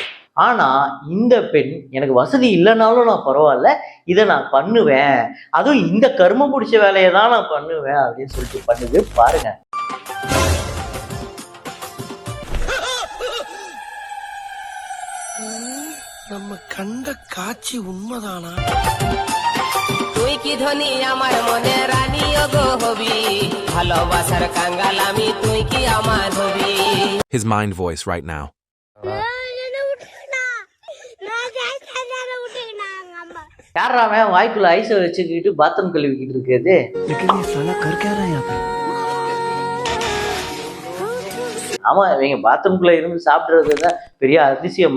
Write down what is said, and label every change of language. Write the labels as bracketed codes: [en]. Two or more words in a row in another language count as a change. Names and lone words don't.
[ta] ஆனா இந்த பெண் எனக்கு வசதி இல்லைனாலும் நான் பரவாயில்ல, இதை நான் பண்ணுவேன், அதுவும் இந்த கரும பிடிச்ச வேலையை தான் நான் பண்ணுவேன் அப்படின்னு சொல்லிட்டு பண்ணுது பாருங்க. நம்ம கண்ட காட்சி உண்மைதானா? [bn] তুই কি ধনী আমার মনে রানী গো হবি, ভালোবাসার কাঙ্গাল আমি তুই কি আমার হবি. [en] His mind voice right now. [ta] யாராவன் வாய்க்குள்ள ஐஸை வச்சுக்கிட்டு பாத்ரூம் கழுவிக்கிட்டு இருக்கிறது? ஆமா, இவங்க பாத்ரூம்குள்ள இருந்து சாப்பிடுறது தான் பெரிய அதிசயமா?